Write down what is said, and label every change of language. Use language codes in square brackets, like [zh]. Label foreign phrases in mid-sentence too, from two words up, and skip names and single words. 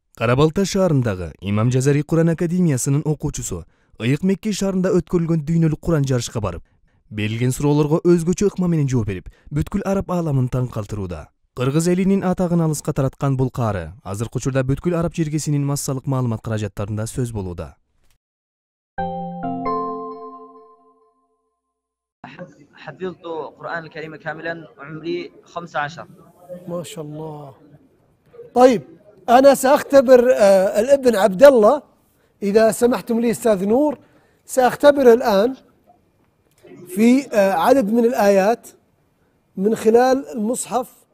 [ky] Карабалта шаарындагы Имам Жазари Куран академиясынын окуучусу Ыйык Мекке шаарында өткөрүлгөн дүйнөлүк Куран жарышка барып, берилген суроолорго өзгөчө ыкма менен жооп берип, бүткүл араб ааламын таң калтырууда. Кыргыз элинин атагын алыска тараткан бул каары азыркы учурда бүткүл араб жергесинин массалык маалымат каражаттарында сөз болууда. [ar] حفظت القرآن الكريم كاملا وعمري 15. ما شاء الله. طيب أنا سأختبر الابن عبد الله، إذا سمحتم لي أستاذ نور، سأختبر الآن في عدد من الآيات من خلال المصحف.